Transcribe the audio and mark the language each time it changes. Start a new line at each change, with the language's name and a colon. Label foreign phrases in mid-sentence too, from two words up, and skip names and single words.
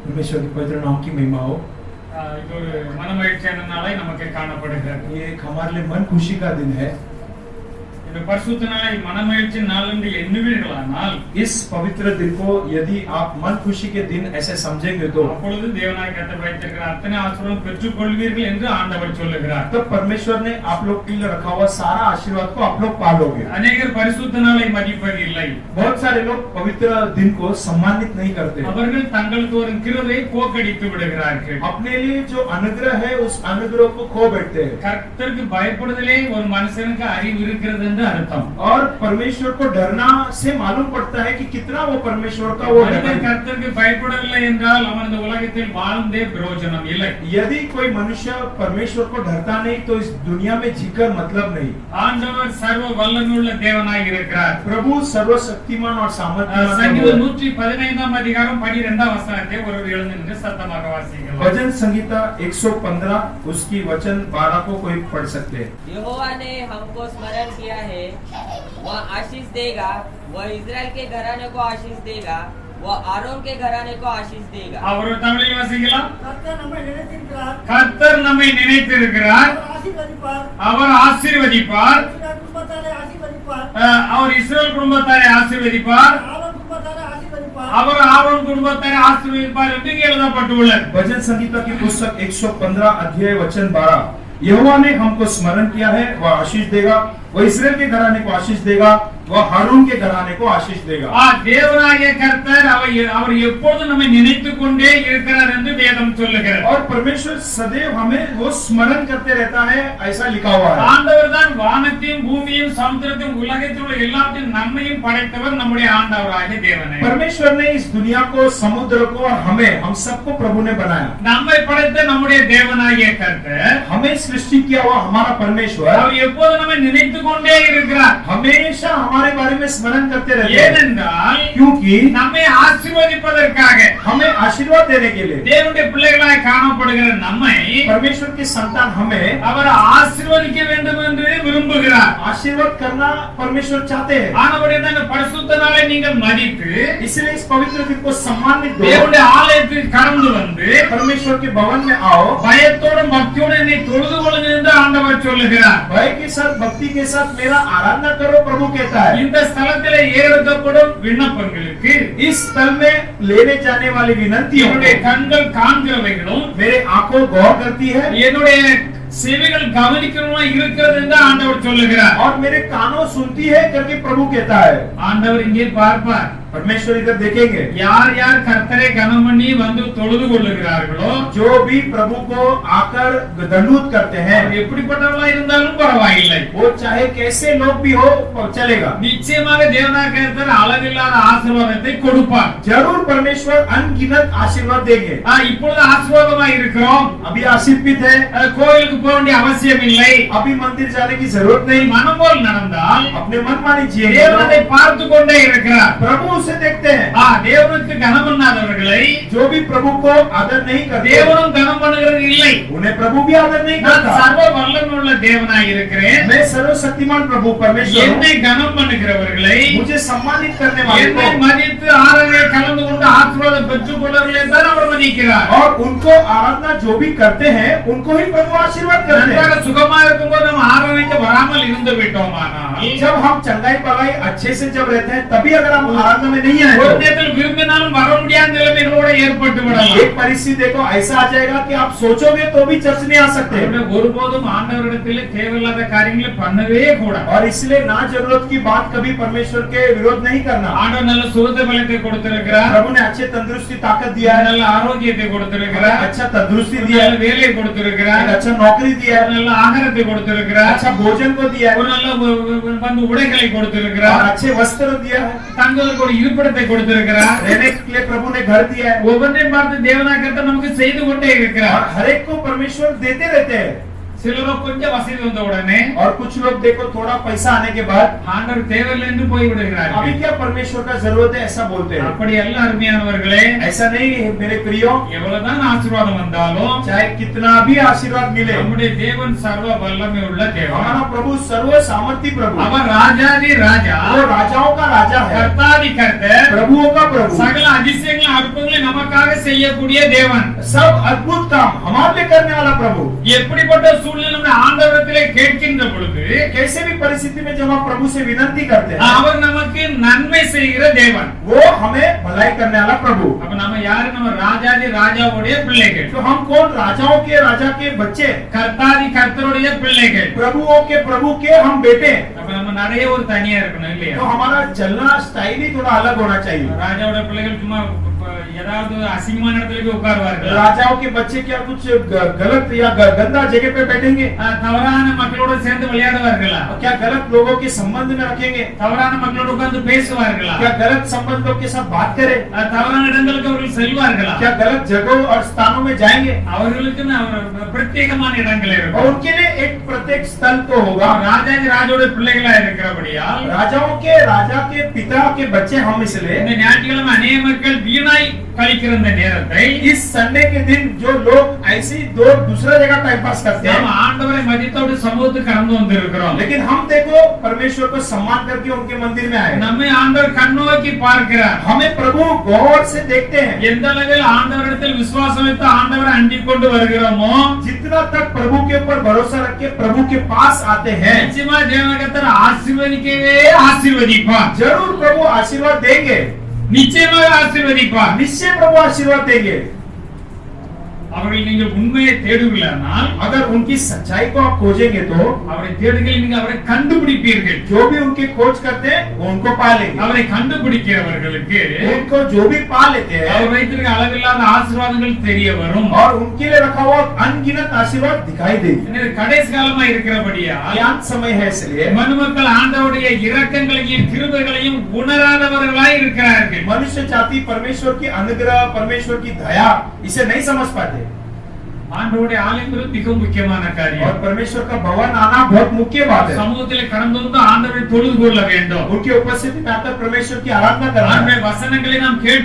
Hindi: परमेश्वर के पवित्र नाम की महिमा हो।
Tamil: இது ஒரு மனமகிழ்ச்சியான நாளை நமக்கு காணப்படுகிறது.
Hindi: ये एक हमारे लिए मन खुशी का दिन है।
Tamil: இந்த பரிசுத்த நாளை மனமகிழ்ச்சி நாள் என்று எண்ணுவீர்களானால்
Hindi: इस पवित्र दिन को यदि आप मन खुशी के दिन ऐसे समझेंगे तो
Tamil: அப்பொழுது தேவனாய் கர்த்தர் வைத்திருக்கிற அத்தனை ஆசீர்வாதம் பெற்றுக்கொள்வீர்கள் என்று ஆண்டவர் சொல்லுகிறார்.
Hindi: तब परमेश्वर ने आप लोग के लिए रखा हुआ सारा आशीर्वाद को आप लोग पालोगे।
Tamil: அநேகர் பரிசுத்த நாளை மதிப்பதில்லை.
Hindi: बहुत सारे लोग पवित्र दिन को सम्मानित नहीं करते।
Tamil: அவர்கள் தங்களுக்கு வரும் கிருபையை போக்கடித்து விடுகிறார்கள்.
Hindi: अपने लिए जो अनुग्रह है उस अनुग्रह को खो बैठते हैं।
Tamil: கர்த்தருக்கு பயப்படுதலே ஒரு மனுஷனுக்கு அறிவு இருக்கிறது என்று அர்த்தம்.
Hindi: और परमेश्वर को डरना से मालूम पड़ता है कि कितना वो परमेश्वर का वो डर है।
Tamil: கர்த்தருக்கு பயப்படவில்லை என்றால் அவன் இந்த உலகத்தில் வாழ்ந்தே பிரயோஜனம் இல்லை.
Hindi: यदि कोई मनुष्य परमेश्वर को डरता नहीं तो इस दुनिया में जीकर मतलब नहीं।
Tamil: ஆண்டவர் சர்வ வல்லமையுள்ள தேவனாய் இருக்கிறார்.
Hindi: प्रभु सर्वशक्तिमान और सामर्थ्यवान।
Tamil: சங்கீதம் 115 அதிகாரம் 12 வசனத்தை ஒருவர் எழுந்து நின்று சத்தமாக வாசிக்கலாம்.
Hindi: भजन संहिता 115 उसकी वचन 12 को कोई पढ़ सकते हैं। यहोवा ने हमको स्मरण किया है, वह आशीष देगा, वह इज़राइल के घराने को आशीष देगा, वह आरोन के घराने को आशीष देगा।
Tamil: அவர் தமிழில் வாசிக்கலாம். கர்த்தர் நம்மை நினைத்திருக்கிறார், கர்த்தர் நம்மை நினைத்திருக்கிறார், அவர் ஆசீர்வதிப்பார், அவர் ஆசீர்வதிப்பார், இஸ்ரவேல் குடும்பத்தாரை ஆசீர்வதிப்பார், அவர் இஸ்ரவேல் குடும்பத்தாரை ஆசீர்வதிப்பார், ஆரோன் குடும்பத்தாரை ஆசீர்வதிப்பார், அவர் ஆரோன் குடும்பத்தாரை ஆசீர்வதிப்பார் என்று எழுதப்பட்டுள்ளது.
Hindi: भजन संहिता की पुस्तक 115 अध्याय वचन 12। यहोवा ने हमको स्मरण किया है, वह आशीष देगा, वह इस्राएल के घराने को आशीष देगा, वह हारून के घराने को आशीष देगा।
Tamil: தேவனாகிய கர்த்தர் அவர் எப்பொழுதும் நம்மை நினைத்துக் கொண்டே இருக்கிறார் என்று வேதம் சொல்லுகிறது.
Hindi: और परमेश्वर सदैव हमें वो स्मरण करते रहता है, ऐसा लिखा हुआ है।
Tamil: ஆண்டவர் தான் வானத்தையும் பூமியையும் சமுத்திரத்தையும் உலகத்தில் உள்ள எல்லாத்தையும் நம்மையும் படைத்தவர் நம்முடைய ஆண்டவராகிய தேவனே.
Hindi: परमेश्वर ने इस दुनिया को, समुद्र को और हमें, हम सबको प्रभु ने बनाया।
Tamil: நம்மை படைத்த நம்முடைய தேவனாகிய கர்த்தர்
Hindi: हमें सृष्टि किया हुआ हमारा परमेश्वर
Tamil: அவர் எப்போதும் நம்மை நினைத்துக் கொண்டே இருக்கிறார்.
Hindi: हमेशा हमारे बारे में स्मरण करते रहते हैं।
Tamil: ஏனென்றால்
Hindi: क्योंकि
Tamil: நம்மை ஆசீர்வதிப்பதற்காக,
Hindi: हमें आशीर्वाद देने के लिए,
Tamil: தேவனுடைய பிள்ளைகளாய் காணப்படுகிற நம்மை
Hindi: परमेश्वर की संतान हमें
Tamil: அவர் ஆசீர்வதிக்க வேண்டும் என்று விரும்புகிறார்.
Hindi: आशीर्वाद करना परमेश्वर चाहते हैं।
Tamil: ஆனபடியே இந்த பரிசுத்த நாளை நீங்கள் மதித்து
Hindi: इसलिए इस पवित्र दिन को सम्मानित दो।
Tamil: தேவனுடைய ஆலயத்தில் கடந்து வந்து
Hindi: परमेश्वर के भवन में आओ,
Tamil: பயத்தோடும் பக்தியோடும் என்னை தொழுது கொள்ளுங்கள் என்று ஆண்டவர் சொல்லுகிறார்.
Hindi: भय के साथ, भक्ति के साथ मेरा आराधना करो, प्रभु कहता है।
Tamil: இந்த ஸ்தலத்திலே ஏறெடுக்கப்படும் விண்ணப்பங்களுக்கு
Hindi: इस स्थल में लेने जाने वाली विनंतियों
Tamil: என்னுடைய கண்கள் காண்கிறவைகளும்
Hindi: मेरे आंखों गौर करती है
Tamil: என்னுடைய செவிகள் கவனிக்கிறவா இருக்கிறது என்று ஆண்டவர் சொல்லுகிறார்.
Hindi: और मेरे कानों सुनती है करके प्रभु कहता है।
Tamil: ஆண்டவர் இங்கே பார்ப்பார்.
Hindi: परमेश्वर इधर देखेंगे,
Tamil: யார் யார் கர்த்தரை கனம் பண்ணி வந்து தொழுது கொள்ளுகிறார்களோ,
Hindi: जो भी प्रभु को आकर दंडवत करते हैं,
Tamil: அவர் எப்படிப்பட்டவர்களா இருந்தாலும் பரவாயில்லை,
Hindi: वो चाहे कैसे लोग भी हो चलेगा।
Tamil: நிச்சயமாக தேவனாகிய கர்த்தர் அளவில்லாத ஆசீர்வாதத்தை கொடுப்பார்.
Hindi: जरूर परमेश्वर अनगिनत आशीर्वाद देंगे।
Tamil: இப்பொழுது ஆசீர்வாதமா இருக்கிறோம்.
Hindi: अभी आशीर्वादित है,
Tamil: கோயிலுக்கு போக வேண்டிய அவசியம் இல்லை.
Hindi: अभी मंदिर जाने की जरूरत नहीं।
Tamil: மனம் போல் நடந்தால்
Hindi: अपने मनमानी जिए,
Tamil: தேவனை பார்த்து கொண்டே இருக்கிறார்.
Hindi: प्रभु उसे देखते हैं।
Tamil: தேவனுக்கு கனம் பண்ணாதவர்களை
Hindi: जो भी प्रभु को आदर नहीं करते,
Tamil: தேவனும் கனம் பண்ணுகிறது இல்லை.
Hindi: उन्हें प्रभु भी आदर नहीं
Tamil: நான்
Hindi: करता।
Tamil: சர்வ வல்லமையுள்ள தேவனாய் இருக்கிறேன்.
Hindi: मैं सर्वशक्तिमान प्रभु परमेश्वर हूं।
Tamil: என்னை கனம் பண்ணுகிறவர்களை,
Hindi: मुझे सम्मानित करने वाले
Tamil: என்னை
Hindi: को
Tamil: மதித்து ஆராதனை கலந்து கொண்டு ஆசீர்வாதம் பெற்றுக் கொள்வர்களை தான் அவர் மதிக்கிறார்.
Hindi: और उनको आराधना जो भी करते हैं उनको ही प्रभु आशीर्वाद करते हैं।
Tamil: நன்றாக சுகமா இருக்கும்போது நம்ம ஆராதனைக்கு வராமல் இருந்து விட்டோமானால்,
Hindi: जब हम चंगाई पगाई अच्छे से जब रहते हैं, तभी अगर हम आराधना में नहीं आए
Tamil: ஒரு
Hindi: तो
Tamil: நேரத்தில் விரும்பினாலும் வர முடியாத நிலைமைகளோட ஏற்பட்டு விடலாம்.
Hindi: एक परिस्थिति देखो ऐसा आ जाएगा कि आप सोचोगे तो भी चर्च नहीं आ सकते।
Tamil: ஒருபோதும் ஆண்டவரிடத்தில் தேவையில்லாத காரியங்களை பண்ணவே கூடாது.
Hindi: और इसलिए ना जरूरत की बात कभी परमेश्वर के विरोध नहीं करना।
Tamil: ஆண்டவர் நல்ல சுகத்த பலத்தை கொடுத்திருக்கிறார்,
Hindi: प्रभु ने अच्छे तंदुरुस्ती ताकत दिया है,
Tamil: நல்ல ஆரோக்கியத்தை கொடுத்திருக்கிறார்,
Hindi: अच्छा तंदुरुस्ती दिया
Tamil: நல்ல
Hindi: है,
Tamil: வேலையை கொடுத்திருக்கிறார்,
Hindi: एक अच्छा नौकरी दिया है,
Tamil: நல்ல ஆகாரத்தை கொடுத்திருக்கிறார்,
Hindi: अच्छा भोजन को दिया है,
Tamil: ஒரு நல்ல வந்து உடைகளை கொடுத்திருக்கிறார்,
Hindi: और अच्छे वस्त्र दिया है,
Tamil: தங்களுக்கு ஒரு இருப்பிடத்தை கொடுத்திருக்கிறார்.
Hindi: रहने के लिए प्रभु ने घर दिया है।
Tamil: ஒவ்வொன்றையும் பார்த்து தேவனாய் கர்த்தர் நமக்கு செய்து கொண்டே இருக்கிறார்.
Hindi: और हर एक को परमेश्वर देते रहते हैं।
Tamil: சிலரோ கொஞ்சம் வசதி வந்த உடனே
Hindi: और कुछ लोग देखो थोड़ा पैसा आने के बाद
Tamil: ஆண்டவர் தேவையில்லை என்று போய்
Hindi: अभी
Tamil: விடுகிறார்கள்.
Hindi: क्या परमेश्वर का जरूरत है ऐसा बोलते हैं।
Tamil: அப்படி அல்ல அருமையானவர்களே,
Hindi: ऐसा नहीं है मेरे प्रियो,
Tamil: எவ்வளவுதான் ஆசீர்வாதம் வந்தாலும்
Hindi: चाहे कितना भी आशीर्वाद मिले,
Tamil: நம்முடைய தேவன் சர்வ வல்லமை உள்ள தேவன்.
Hindi: हमारा प्रभु सर्व सामर्थ्य प्रभु,
Tamil: அவர் ராஜாதி ராஜா,
Hindi: वो राजाओं का राजा है,
Tamil: கர்த்தாதி கர்த்தர்,
Hindi: प्रभुओं का प्रभु,
Tamil: சகல அதிசயங்களும் அற்புதங்களையும் நமக்காக செய்யக்கூடிய தேவன்.
Hindi: सब अद्भुत काम हमारे लिए करने वाला प्रभु।
Tamil: எப்படிப்பட்ட சூழ்நிலை நம்ம ஆண்டவரிடத்திலே கேட்கின்ற பொழுது
Hindi: कैसे भी परिस्थिति में जब हम प्रभु से विनती करते हैं,
Tamil: அவர் நமக்கு நன்மை செய்கிற தேவன்.
Hindi: वो हमें भलाई करने वाला प्रभु।
Tamil: அப்ப நம்ம யாரு? நம்ம ராஜாதி ராஜாவுடைய பிள்ளைகள்,
Hindi: तो हम कौन? राजाओं के राजा के बच्चे,
Tamil: கர்த்தாதி கர்த்தருடைய பிள்ளைகள்.
Hindi: प्रभुओं के प्रभु के हम बेटे।
Tamil: அப்ப நம்ம நிறைய ஒரு தனியா இருக்கணும் இல்லையா?
Hindi: तो हमारा चलना स्टाइल ही थोड़ा अलग होना चाहिए।
Tamil: ராஜாவோட பிள்ளைகள் சும்மா ஏதாவது அசிங்கமான இடத்துல போய் உட்காருவார்கள்.
Hindi: राजाओं के बच्चे क्या कुछ गलत या गंदा जगह पे बैठेंगे?
Tamil: தவறான மக்களோட சேர்ந்து விளையாடுவார்களா?
Hindi: क्या गलत लोगों के संबंध में रखेंगे?
Tamil: தவறான மக்களோட உட்கார்ந்து பேசுவார்களா?
Hindi: क्या गलत संबंधों के साथ बात करें?
Tamil: தவறான இடங்களுக்கு அவர்கள் செல்வார்களா?
Hindi: क्या गलत जगहों और स्थानों में जाएंगे?
Tamil: அவர்களுக்கு பிரத்யேகமான இடங்கள்
Hindi: और
Tamil: இருக்கும்.
Hindi: उनके लिए एक प्रत्येक स्थल तो होगा।
Tamil: ராஜாதி ராஜோட பிள்ளைகளா இருக்கிறபடியால்
Hindi: राजाओं के राजा के पिता के बच्चे हम इसलिए
Tamil: இந்த ஞாயிற்றுக்கிழமை அநேக மக்கள் வீணாய் கழிக்கிற இந்த நேரத்தை
Hindi: इस संडे के दिन जो लोग ऐसे ही दो दूसरा जगह
English: time pass
Hindi: करते
Tamil: நாம்
Hindi: हैं,
Tamil: ஆண்டவரை மதித்தோடு சமூகத்துக்கு கடந்து வந்திருக்கிறோம்.
Hindi: लेकिन हम देखो परमेश्वर को सम्मान करके उनके मंदिर में आए।
Tamil: நம்மை ஆண்டவர் கண்ணோக்கி பார்க்கிறார்.
Hindi: हमें प्रभु गौर से देखते हैं।
Tamil: எந்த அளவில் ஆண்டவரிடத்தில் விசுவாசம் வைத்து ஆண்டவரை அண்டிக் கொண்டு வருகிறோமோ
Hindi: जितना तक प्रभु के ऊपर भरोसा रख के प्रभु के पास आते हैं,
Tamil: நிச்சயமா தேவகத்தர் ஆசீர்வதிக்கவே ஆசீர்வதிப்பார்.
Hindi: जरूर प्रभु आशीर्वाद देंगे,
Tamil: நிச்சயமாக ஆசீர்வதிப்பார்.
Hindi: निश्चय प्रभु आशीर्वाद देंगे।
Tamil: அவர்கள் நீங்கள் உண்மையை தேடுவீர்களானால்,
Hindi: अगर उनकी सच्चाई को आप खोजेंगे तो
Tamil: அவரை தேடுகையில் நீங்கள் அவரை கண்டுபிடிப்பீர்கள்.
Hindi: जो भी उनकी खोज करते हैं वो उनको पा लेंगे।
Tamil: அவரை கண்டுபிடிக்கிறவர்களுக்கு
Hindi: उनको जो भी पा लेते हैं
Tamil: அவர் வைத்திருக்க அளவில்லாத ஆசீர்வாதங்கள் தெரிய வரும்.
Hindi: और उनके लिए रखा हुआ अनगिनत आशीर्वाद दिखाई देगी।
Tamil: இது கடைசி காலமா இருக்கிறபடியால்
Hindi: अंत समय है, इसलिए
Tamil: மனுமக்கள் ஆண்டவருடைய இரக்கங்களையும் கிருபைகளையும் உணராதவர்களாய் இருக்கிறார்கள்.
Hindi: मनुष्य जाति परमेश्वर की अनुग्रह, परमेश्वर की दया इसे नहीं समझ पाते।
Tamil: ஆண்டவருடைய ஆலயம் மிக முக்கியமான
Hindi: और
Tamil: காரியம்.
Hindi: परमेश्वर का भवन आना बहुत मुख्य बात है।
Tamil: சமூகத்தில் கடந்து வந்து ஆண்டவரை தொழுது கொள்ள வேண்டும்.
Hindi: उनकी उपस्थिति में आकर परमेश्वर की आराधना करना है
Tamil: ஆண்டவருடைய வசனங்களை நாம் கேட்க